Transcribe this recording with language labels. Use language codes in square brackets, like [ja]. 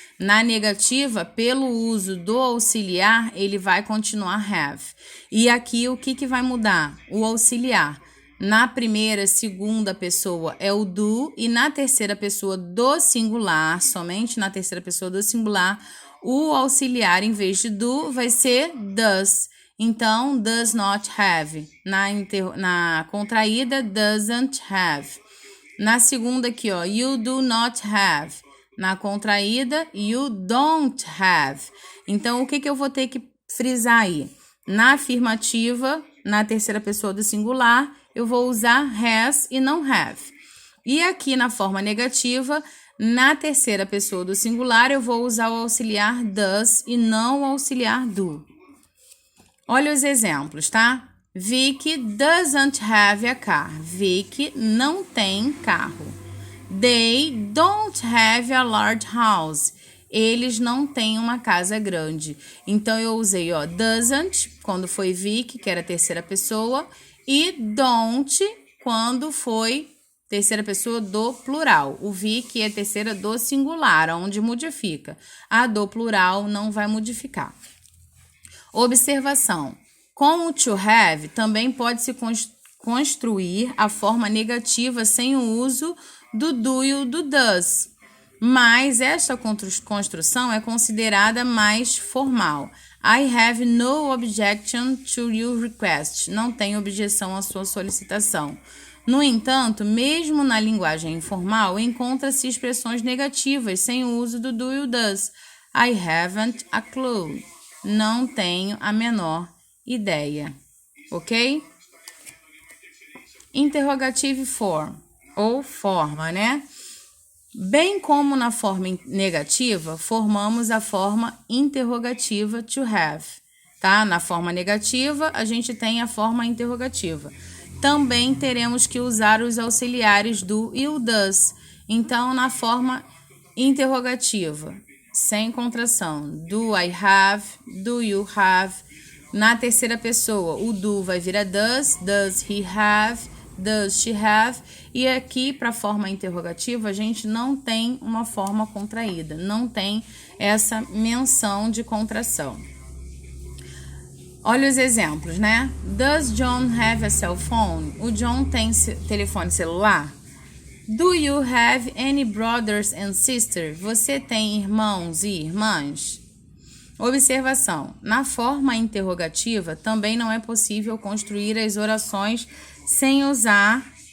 [pt] Na negativa, pelo uso do auxiliar, ele vai continuar have. E aqui, o que vai mudar? O auxiliar. Na primeira, segunda pessoa é o do e na terceira pessoa do singular, somente na terceira pessoa do singular, o auxiliar em vez de do vai ser does. [en] Então, does not have. [pt] Na contraída, [en] doesn't have. [pt] Na segunda aqui, ó, [en] you do not have. [pt] Na contraída, [en] you don't have. [pt] Então, o que eu vou ter que frisar aí? Na afirmativa, na terceira pessoa do singular, eu vou usar has e não have. E aqui na forma negativa, na terceira pessoa do singular, eu vou usar o auxiliar does e não o auxiliar do. Olha os exemplos, tá? [en] Vicky doesn't have a car. [pt] Vicky não tem carro. [en] They don't have a large house. [pt] Eles não têm uma casa grande. Então, eu usei, ó, doesn't, quando foi Vicky, que era a terceira pessoa, e don't, quando foi terceira pessoa do plural. O Vicky é terceira do singular, onde modifica. A do plural não vai modificar. Observação. Com o to have, também pode-se construir a forma negativa sem o uso do do e do does. Mas esta construção é considerada mais formal. [en] I have no objection to your request. [pt] Não tenho objeção à sua solicitação. No entanto, mesmo na linguagem informal, encontra-se expressões negativas sem o uso do do e does. [en] I haven't a clue. [pt] Não tenho a menor ideia, ok? Interrogative form, ou forma, né? Bem como na forma negativa, formamos a forma interrogativa to have, tá? Na forma negativa, a gente tem a forma interrogativa. Também teremos que usar os auxiliares do e o does. Então, na forma interrogativa, sem contração, [en] do I have, do you have. [pt] Na terceira pessoa, o do vai virar [en] does he have, does she have. [pt] E aqui, para a forma interrogativa, a gente não tem uma forma contraída, não tem essa menção de contração. Olha os exemplos, né? [en] Does John have a cell phone? [pt] O John tem telefone celular? [en] Do you have any brothers and sisters? [pt] Você tem irmãos e irmãs? Observação. Na forma interrogativa, também não é possível construir as orações sem usar...